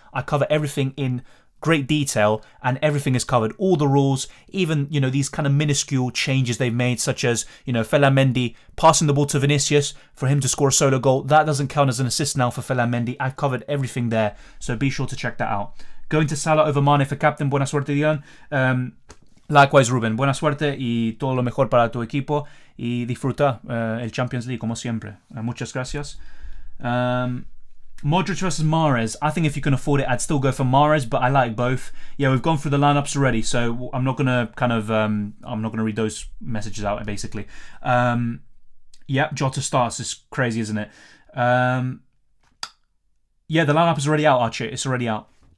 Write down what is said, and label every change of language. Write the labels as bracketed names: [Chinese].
[English] I cover everything in great detail and everything is covered. All the rules, even, these kind of minuscule changes they've made, such as, Fellaini Mendy passing the ball to Vinicius for him to score a solo goal. That doesn't count as an assist now for Fellaini Mendy. I've covered everything there, so be sure to check that out. Going to Salah over Mane for captain. [Spanish] Buena suerte, Dion. [English] Likewise, Ruben. [Spanish] Buena suerte y todo lo mejor para tu equipo y disfruta el Champions League como siempre. Muchas gracias. Modric versus Mahrez. [English] I think if you can afford it, I'd still go for Mahrez, but I like both. Yeah, we've gone through the lineups already, so I'm not gonna I'm not gonna read those messages out basically. Yep, Jota starts. It's crazy, isn't it? Yeah, the lineup is already out, Archie. It's already out.